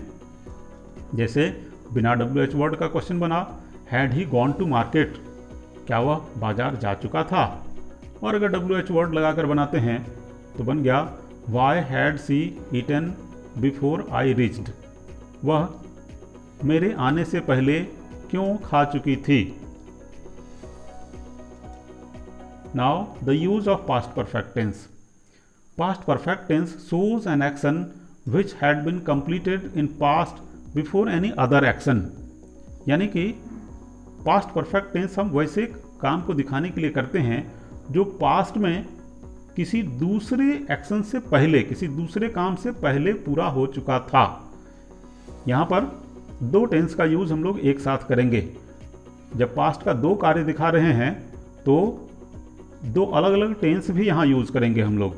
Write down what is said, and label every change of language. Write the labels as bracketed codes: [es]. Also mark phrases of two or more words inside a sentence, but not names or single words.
[hi] जैसे बिना [en] WH word [hi] का क्वेश्चन बना, [en] had he gone to market, [hi] क्या वह बाजार जा चुका था। और अगर [en] WH word [hi] लगाकर बनाते हैं तो बन गया [en] why had she eaten before I reached, [hi] वह मेरे आने से पहले क्यों खा चुकी थी। [en] Now the use of past perfect tense. Past perfect tense shows an action which had been completed in past before any other action. [hi] यानी कि [en] past perfect tense [hi] हम वैसे काम को दिखाने के लिए करते हैं जो पास्ट में किसी दूसरे एक्शन से पहले, किसी दूसरे काम से पहले पूरा हो चुका था। यहाँ पर दो टेंस का यूज हम लोग एक साथ करेंगे। जब पास्ट का दो कार्य दिखा रहे हैं तो दो अलग अलग टेंस भी यहाँ यूज करेंगे हम लोग।